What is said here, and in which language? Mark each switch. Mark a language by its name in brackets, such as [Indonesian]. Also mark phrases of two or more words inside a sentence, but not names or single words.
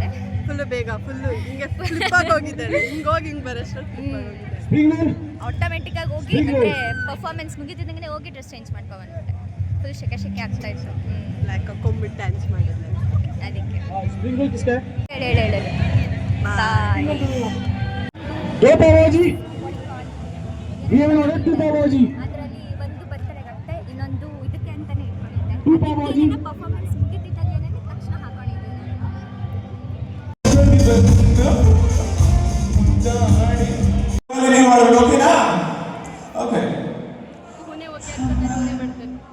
[Kannada] ಫುಲ್ಲು ಬೇಗ ಫುಲ್ಲು ಹಿಂಗೆ ಫ್ಲಿಪ್ ಆಗಿ ಹೋಗಿದ್ದಾಳೆ. ಹಿಂಗೆ ಹೋಗಿ ಹಿಂಗೆ ಬರೋಷ್ಟು ಆಟೋಮೆಟಿಕ್ಕಾಗಿ ಹೋಗಿ ಅಂದರೆ ಪರ್ಫಾರ್ಮೆನ್ಸ್ ಮುಗಿತಿದ್ದಂಗೆ ಹೋಗಿ ಡ್ರೆಸ್ ಚೇಂಜ್ ಮಾಡ್ಕೊಬಂದ್ಬಿಟ್ಟೆ. ಫುಲ್ ಶೆಕೆ ಆಗ್ತಾ ಇತ್ತು. ಲೈಕ್ ಕೊಂಬಿಟ್ಟು ಡ್ಯಾನ್ಸ್ ಮಾಡಿದ್ದೆ. ಅದಕ್ಕೆ ಹೇಳಿ ಬಾಯ್. [Hindi] दो पावभाजी ये वाला टू पावभाजी [Kannada] ಅದರಲ್ಲಿ ಒಂದು ಬರ್ತಡೆಗಾಗುತ್ತೆ, ಇನ್ನೊಂದು ಇದಕ್ಕೆ ಅಂತಾನೆ ಇಟ್ಕೊಂಡಿದ್ದೆ. [Hindi] ಟೂ ಪಾವभाजी [Kannada] ಪರ್ಫಾರ್ಮೆನ್ಸ್ ಮುಗಿತಿದ್ದಂಗೆ ತಕ್ಷಣ ಹಾಕೊಂಡಿದ್ದೆ ಓಕೆನಾ ಓಕೆ ಹುನೆ ಓಕೆ ಅಂತ ಹುನೆ ಮಾಡ್ತಾರೆ.